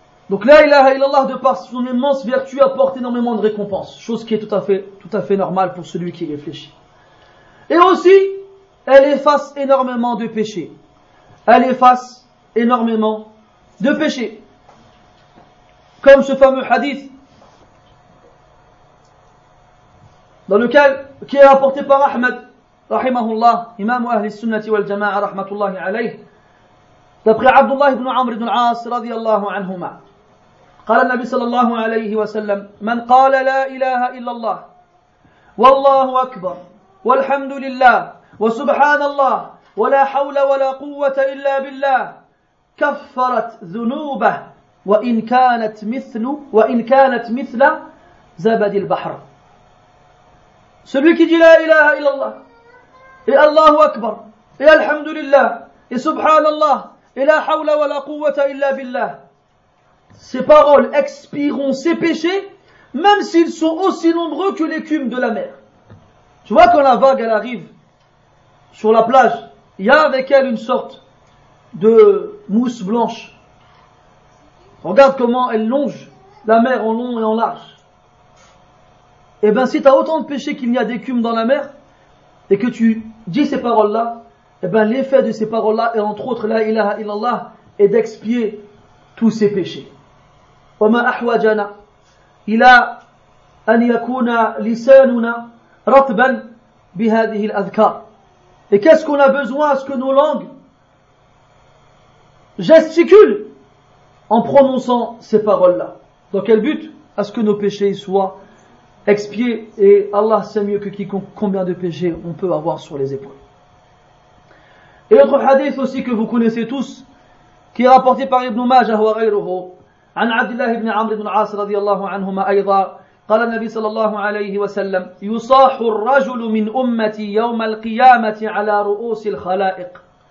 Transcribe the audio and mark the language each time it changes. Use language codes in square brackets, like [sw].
[fr] Donc la ilaha illallah, de par son immense vertu, apporte énormément de récompenses. Chose qui est tout à fait normale pour celui qui réfléchit. Et aussi, elle efface énormément de péchés. Elle efface énormément de péchés. Comme ce fameux hadith, dans lequel, qui est apporté par Ahmed, rahimahullah, [ar] imam ahli sunnati wal jama'a, rahmatullahi alayh, d'après Abdullah ibn Amr ibn As, radiyallahu anhuma, قال النبي صلى الله عليه وسلم: من قال لا إله إلا الله والله أكبر والحمد لله وسبحان الله ولا حول ولا قوة إلا بالله كفرت ذنوبه وإن كانت مثل زبد البحر. [fr] Celui qui dit la ilaha illallah et Allahu akbar et alhamdulillah et subhanallah et la hawla wa la quwwata illa billah, ces paroles expieront ses péchés, même s'ils sont aussi nombreux que l'écume de la mer. Tu vois, quand la vague, elle arrive sur la plage, il y a avec elle une sorte de mousse blanche. Regarde comment elle longe la mer en long et en large. Et bien, si tu as autant de péchés qu'il n'y a d'écume dans la mer, et que tu dis ces paroles-là, et bien l'effet de ces paroles-là, et entre autres, la ilaha illallah, est d'expier tous ses péchés. [ar] وما أحوجنا إلى أن يكون لساننا رطبا بهذه الأذكار. [fr] Et qu'est-ce qu'on a besoin à ce que nos langues gesticulent en prononçant ces paroles-là? Dans quel but? À ce que nos péchés soient expiés. Et Allah sait mieux que quiconque combien de péchés on peut avoir sur les épaules. Et autre hadith aussi que vous connaissez tous, qui est rapporté par [ar] Ibn Majah wa ghayruhu, an Abdullah ibn Amr ibn As radiyallahu anhuma ayda, قال النبي صلى الله عليه وسلم يصاح الرجل من أمتي يوم القيامة على رؤوس الخلائق